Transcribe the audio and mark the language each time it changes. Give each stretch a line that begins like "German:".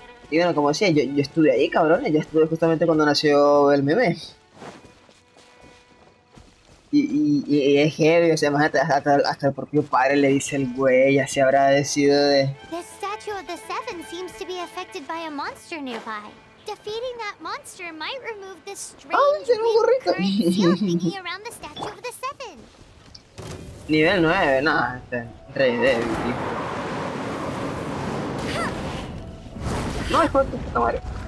Spanish: Y bueno, como decía, yo estuve ahí, cabrones. Yo estuve justamente cuando nació el meme. Y es heavy, o sea, imagínate, hasta el propio padre le dice el güey, ya se habrá decidido de.
English: This statue of the Seven seems to be affected by a monster nearby. Defeating that monster might remove this
Spanish: ¡Ah,
English: strange
Spanish: tiene un
English: wind
Spanish: gorrito!
English: current seal thingy around the statue of the Seven.
Spanish: Nivel 9, nada, este, re débil, tío. No, hijo de tu puta madre.